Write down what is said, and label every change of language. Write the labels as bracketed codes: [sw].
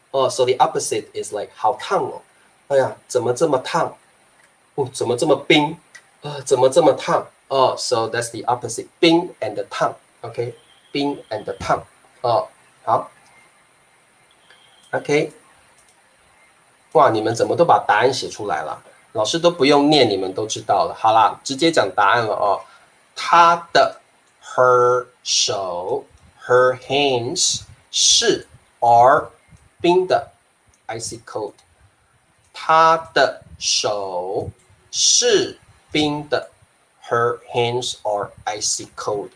[en] so the opposite is like [zh] 好烫哦。哎呀，怎么这么烫？怎么这么冰？怎么这么烫？ [en] so that's the opposite. 冰 and 烫 OK， 冰 and 烫好 OK。 [zh] 哇，你们怎么都把答案写出来了？老师都不用念，你们都知道了。好啦，直接讲答案了他的 her 手 her hands 是 are 冰的 icy cold。他的手是冰的 [en] her hands are icy cold.